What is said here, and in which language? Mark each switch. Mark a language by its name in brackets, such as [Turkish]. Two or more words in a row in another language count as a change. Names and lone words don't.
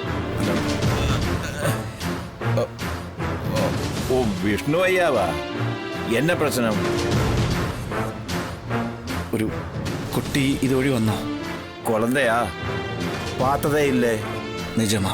[Tamil] ஓ விஷ்ணு ஐயாவா? என்ன பிரச்சனை? [Malayalam] ഒരു കുട്ടി ഇതുവഴി വന്നോ? [Tamil] குழந்தையா? பார்த்ததே இல்லை. നിജമാ?